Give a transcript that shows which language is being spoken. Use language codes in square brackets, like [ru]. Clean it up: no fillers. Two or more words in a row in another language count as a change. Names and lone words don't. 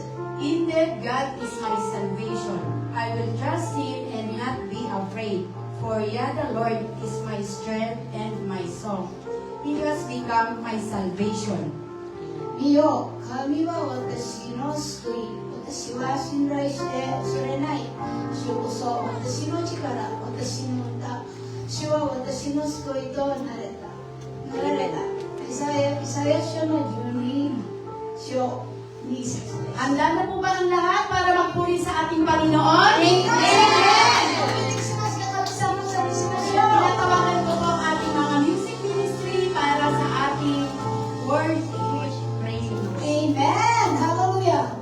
[en] Indeed, God is my salvation. I will trust Him and not be afraid. For Yah the Lord is my strength and my song. He has become my salvation. [ja] 見よ、神は私の救い。私は信頼して恐れない。主こそ私の力、私の歌。主は私の救いとなられた。イザヤ書の12章2節です。 [tl] Handa na po ba ang lahat para magpuri sa ating Panginoon? Amen! Tinatawagan ko po ang ating mga music ministry para sa ating worship praise. Amen! Hallelujah!